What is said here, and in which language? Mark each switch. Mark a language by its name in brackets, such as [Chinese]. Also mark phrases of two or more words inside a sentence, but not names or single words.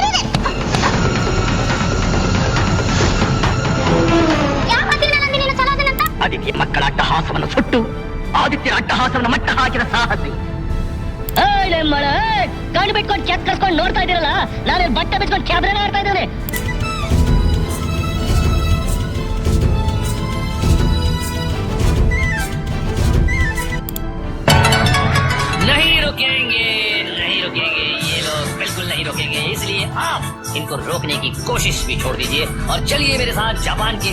[Kannada] ಆದಿತ್ಯ ಮಕ್ಕಳ ಅಟ್ಟಹಾಸವನ್ನು ಸುಟ್ಟು ಆದಿತ್ಯರ ಅಟ್ಟಹಾಸವನ್ನು ಮಟ್ಟ ಹಾಕಿದ ಸಾಹಸಿ. ಕಣ್ಣು ಬಿಟ್ಕೊಂಡು ಚೆಕ್ ಕರ್ಕೊಂಡು ನೋಡ್ತಾ ಇದ್ದೀರಲ್ಲ, ನಾನು ಬಟ್ಟೆ ಬಿಟ್ಕೊಂಡು ಕ್ಯಾಬ್ರೆ ಆಡ್ತಾ ಇದ್ದೇನೆ. [Hindi] नहीं रुकेंगे, नहीं रुकेंगे, ये लोग बिल्कुल नहीं रुकेंगे, इसलिए आप इनको रोकने की कोशिश भी छोड़ दीजिए और चलिए मेरे साथ जापान की.